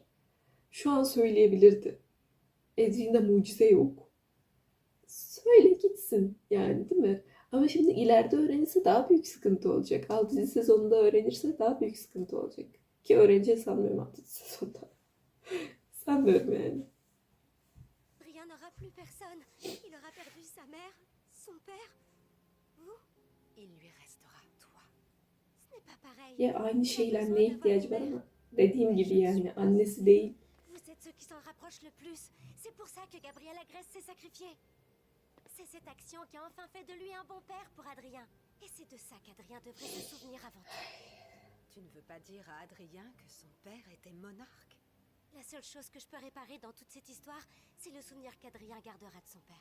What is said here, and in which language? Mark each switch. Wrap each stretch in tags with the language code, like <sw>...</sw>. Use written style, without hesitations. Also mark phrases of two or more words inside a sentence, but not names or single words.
<tr>Şu an söyleyebilirdi. Adrian'da mucize yok. Söyle gitsin yani, değil mi? Ama şimdi ileride öğrenirse daha büyük sıkıntı olacak. 6. sezonda öğrenirse daha büyük sıkıntı olacak. Ki öğreneceğini sanmıyorum 6. sezonda. Sanmıyorum yani.</tr> <fr>Rien n'aura plus personne. Il aura perdu sa mère, son père. Vous, Il lui restera toi. ce n'est pas pareil.</fr> <tr>Ya aynı</tr> <fr>Il a</fr> <tr>şeyler</tr> <fr>besoin</fr> <tr>neye</tr> <fr>d'avoir</fr> <tr>ihtiyacı</tr> <fr>une</fr> <tr>var</tr> <fr>mère.</fr> <tr>ama dediğim gibi yani annesi değil.</tr> <fr>Vous êtes ceux qui s'en rapprochent le plus. C'est pour ça que Gabriel Agreste s'est sacrifié. C'est cette action qui a enfin fait de lui un bon père pour Adrien. Et c'est de ça qu'Adrien devrait se souvenir avant tout. Tu ne veux pas dire à Adrien que son père était monarque? La seule chose que je peux réparer dans toute cette histoire, c'est le souvenir qu'Adrien gardera de son père.</fr>